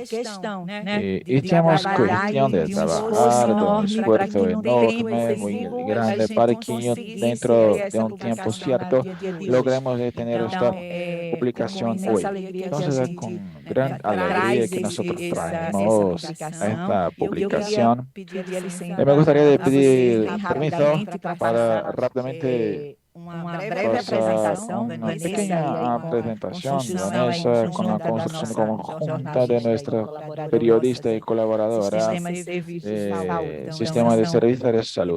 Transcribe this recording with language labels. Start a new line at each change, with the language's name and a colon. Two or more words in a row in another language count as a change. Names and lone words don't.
Spanish: Y tenemos cuestión de trabajar, de un esfuerzo enorme, muy grande, para que dentro de un tiempo cierto logremos de tener esta publicación hoy. Entonces es con gran alegría que nosotros traemos a esta publicación. Y me gustaría pedir permiso para rápidamente
Portuguese: uma breve apresentação
Spanish: una pequeña presentación de Vanessa con la construcción conjunta de nuestra periodista y colaboradora de Sistema de Servicios de Salud.